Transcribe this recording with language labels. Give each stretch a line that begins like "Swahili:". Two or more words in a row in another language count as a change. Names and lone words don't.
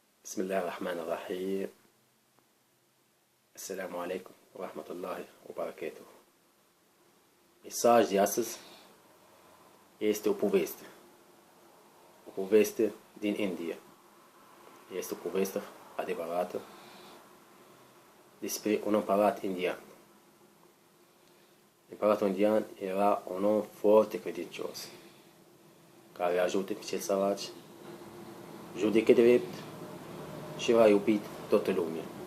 Arabic: بسم الله الرحمن الرحيم. السلام عليكم ورحمة الله وبركاته.
Romanian: Mesajul de astăzi este o poveste. O poveste din India. Este o poveste adevărată despre un împărat indian. Împăratul indian era un om foarte credincios, care ajută pe cei săraci, judecă drept și era iubit toată lumea.